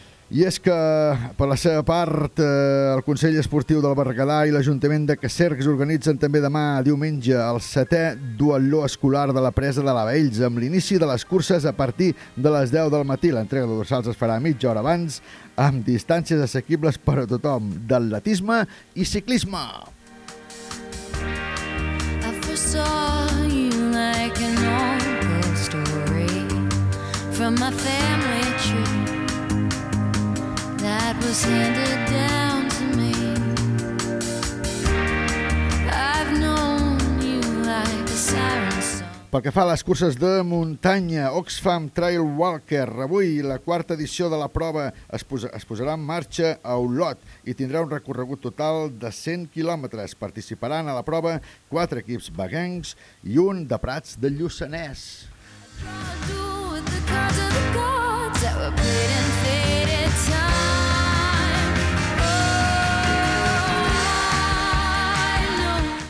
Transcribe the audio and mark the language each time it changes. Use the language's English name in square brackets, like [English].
[Catalan] I és que, per la seva part, el Consell Esportiu del Berguedà i l'Ajuntament de Cercs organitzen també demà, diumenge, el setè duatló escolar de la presa de la Baells, amb l'inici de les curses a partir de les 10 del matí. L'entrega de dorsals es farà mitja hora abans, amb distàncies assequibles per a tothom, d'atletisme i ciclisme. [English] Saw you like an old ghost story from my family tree that was handed down to me. I've known you like a siren song. [Catalan] Pel que fa a les curses de muntanya, Oxfam Trail Walker, avui la quarta edició de la prova es posarà en marxa a Olot i tindrà un recorregut total de 100 quilòmetres. Participaran a la prova 4 equips baguencs i un de Prats de Lluçanès.